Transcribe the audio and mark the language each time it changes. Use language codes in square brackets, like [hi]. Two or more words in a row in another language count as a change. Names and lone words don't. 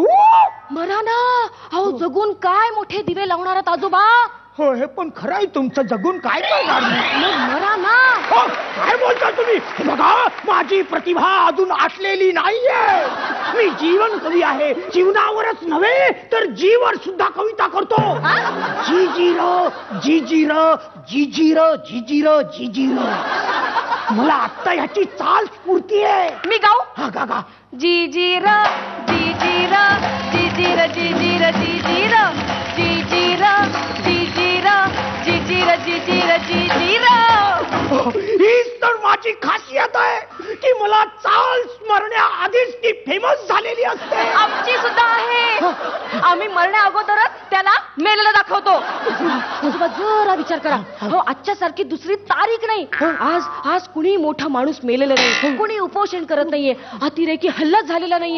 [mr] मरा ना अहो, जगून काय मोठे दिवे लावणार आहात आजोबा. हो, हे पण खरं आहे तुमचं. जगून काय करणार? मरा ना. काय बोलता तुम्ही? बघा, माझी प्रतिभा अजून आटलेली नाहीये. मी जीवन कवी आहे. जीवनावरच नव्हे तर जीवर सुद्धा कविता करतो. जी जी र जी जी र जी जी र जी जी र जी जी र. मला आत्ता ह्याची चाल स्फूर्ती आहे. मी गाऊ? हा, गा गा. जी जी र जी जी र जी जी र जी जी र जी जी र जी जी र जी जी र जी जी र जी जी र जी जी र. हीच तर माझी खासियत आहे की मला चाल स्मरण्याआधीच ती फेमस झालेली असते. आमची सुद्धा आहे. आम्ही मरण्या अगोदरच त्याला मेलेलं दाखवतो. आजोबा जरा विचार करा. हो, आजच्या सारखी दुसरी तारीख नाही. आज कुणी मोठा माणूस मेलेला नाही, कुणी उपोषण करत नाहीये, अतिरेकी हल्ला झालेला नाहीये.